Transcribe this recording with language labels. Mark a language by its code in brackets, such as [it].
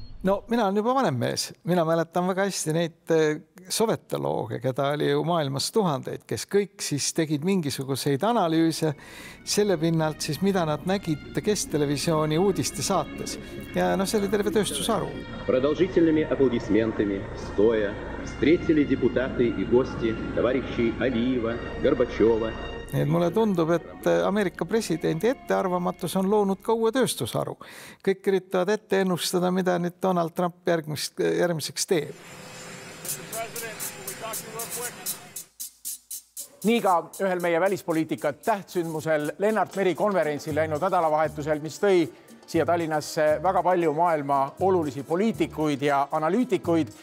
[et] No mina olen juba vanem mees. Mina mäletan väga hästi neid sovetolooge, keda oli ju maailmas tuhandeid, kes kõik siis tegid mingisuguseid analüüse selle pinnalt siis, mida nad nägid Kestelevisiooni uudiste saates. Ja see oli terve tööstusharu. [ru] Продолжительными аплодисментами, стоя, встретили депутаты и гости товарищей Алиева, Горбачева. [et] Mulle tundub, et Ameerika presidendi ettearvamatus on loonud ka uue tööstusharu. Kõik üritavad ette ennustada, mida nüüd Donald Trump järgmiseks teeb. Nii ka ühel meie välispoliitika tähtsündmusel Lennart Meri konverentsil läinud nädalavahetusel, mis tõi siia Tallinnasse väga palju maailma olulisi poliitikuid ja analüütikuid.